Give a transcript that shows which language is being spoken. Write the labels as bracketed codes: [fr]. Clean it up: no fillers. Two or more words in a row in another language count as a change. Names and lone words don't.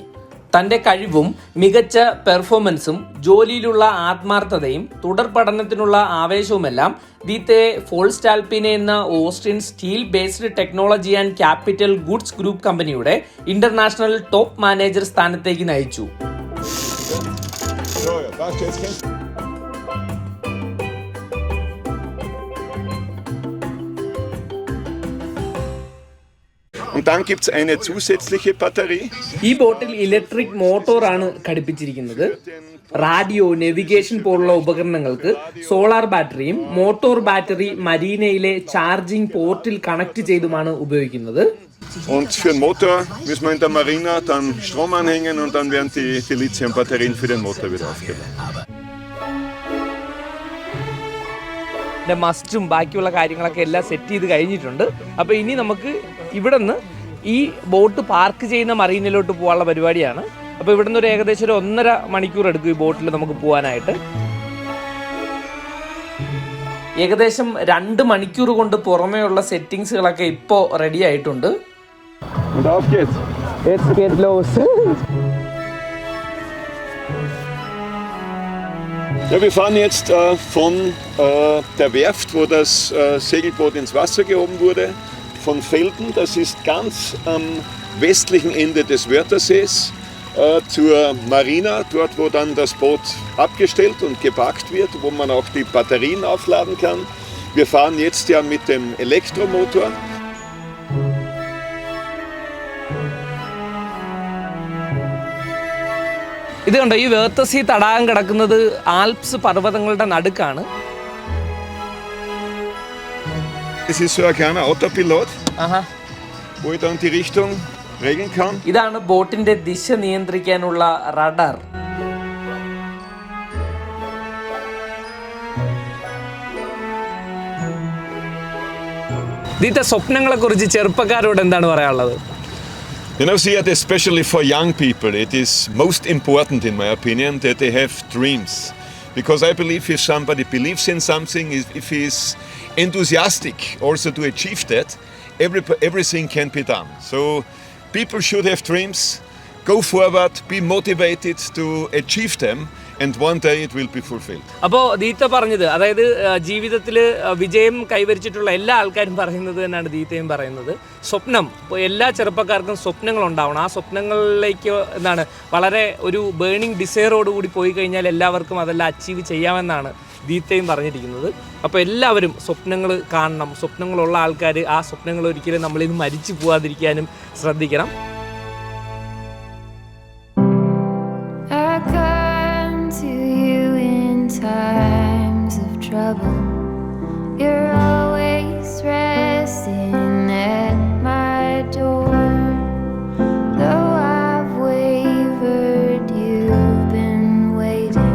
[ml] തന്റെ കഴിവും മികച്ച പെർഫോമൻസും ജോലിയിലുള്ള ആത്മാർത്ഥതയും തുടർ പഠനത്തിനുള്ള ആവേശവുമെല്ലാം ദീത്തയെ ഫോൾസ്റ്റാൽപിനെ എന്ന ഓസ്ട്രിയൻ [en] steel based technology and capital goods group [ml] കമ്പനിയുടെ [en] international top manager [ml] സ്ഥാനത്തേക്ക് നയിച്ചു. [de] Und dann gibt es eine zusätzliche Batterie. [ml] ഈ ബോട്ടിൽ ഇലക്ട്രിക് മോട്ടോറാണ് ഘടിപ്പിച്ചിരിക്കുന്നത്. റാഡിയോ, നെവിഗേഷൻ പോലുള്ള ഉപകരണങ്ങൾക്ക് സോളാർ ബാറ്ററിയും മോട്ടോർ ബാറ്ററി മരീനയിലെ [en] charging port [ml] കണക്ട് ചെയ്തുമാണ് ഉപയോഗിക്കുന്നത്. [de] Und für den Motor müssen wir in der Marina dann Strom anhängen und dann werden die Lithium-Batterien für den Motor wieder aufgeladen. [ml] മസ്റ്റും ബാക്കിയുള്ള കാര്യങ്ങളൊക്കെ എല്ലാം സെറ്റ് ചെയ്ത് കഴിഞ്ഞിട്ടുണ്ട്. അപ്പോൾ ഇനി നമുക്ക് ഇവിടെ നിന്ന് ഈ ബോട്ട് പാർക്ക് ചെയ്യുന്ന മറീനയിലോട്ട് പോകാനുള്ള പരിപാടിയാണ്. അപ്പോൾ ഇവിടെ നിന്ന് ഏകദേശം ഒരു 1.5 മണിക്കൂർ എടുക്കും ഈ ബോട്ടിൽ നമുക്ക് പോകാനായിട്ട്. ഏകദേശം 2 മണിക്കൂർ കൊണ്ട് പുറമേയുള്ള സെറ്റിങ്സുകളൊക്കെ ഇപ്പോൾ റെഡി ആയിട്ടുണ്ട്. [de] Und auf geht's. Jetzt geht los. Ja, wir fahren jetzt von der Werft, wo das Segelboot ins Wasser gehoben wurde, von Velden. Das ist ganz am westlichen Ende des Wörthersees zur Marina, dort wo dann das Boot abgestellt und geparkt wird, wo man auch die Batterien aufladen kann. Wir fahren jetzt ja mit dem Elektromotor. [ml] ഇത് കണ്ടോ, ഈ വേർത്തസീ തടാകം കിടക്കുന്നത് ആൽപ്സ് പർവ്വതങ്ങളുടെ നടുക്കാണ്. [de] Es ist so ein kleiner Autopilot, wo ich dann die Richtung regeln kann. [ml] ഇതാണ് ബോട്ടിന്റെ ദിശ നിയന്ത്രിക്കാനുള്ള റഡാർ. ദീത്ത, സ്വപ്നങ്ങളെ കുറിച്ച് ചെറുപ്പക്കാരോട് എന്താണ് പറയാനുള്ളത്? [en] You know, see, especially for young people, it is most important, in my opinion, that they have dreams. Because I believe if somebody believes in something, if he is enthusiastic also to achieve that, everything can be done. So people should have dreams, go forward, be motivated to achieve them, and one day it will be fulfilled. [ml] അപ്പോൾ ദീത്ത പറഞ്ഞത്, അതായത് ജീവിതത്തിൽ വിജയം കൈവരിച്ചിട്ടുള്ള എല്ലാ ആൾക്കാരും പറയുന്നത് തന്നെയാണ് ദീത്തയും പറയുന്നത്. സ്വപ്നം, എല്ലാ ചെറുപ്പക്കാർക്കും സ്വപ്നങ്ങളുണ്ടാവണം. ആ സ്വപ്നങ്ങളിലേക്ക് എന്താണ് വളരെ ഒരു [en] burning desire [ml] പോയി കഴിഞ്ഞാൽ എല്ലാവർക്കും അതെല്ലാം അച്ചീവ് ചെയ്യാമെന്നാണ് ദീത്തയും പറഞ്ഞിരിക്കുന്നത്. അപ്പോൾ എല്ലാവരും സ്വപ്നങ്ങൾ കാണണം. സ്വപ്നങ്ങളുള്ള ആൾക്കാർ ആ സ്വപ്നങ്ങൾ ഒരിക്കലും നമ്മളിൽ നിന്ന് മരിച്ചു പോകാതിരിക്കാനും ശ്രദ്ധിക്കണം. [en] Times of trouble, you're always resting at my door. Though I've wavered, you've been waiting.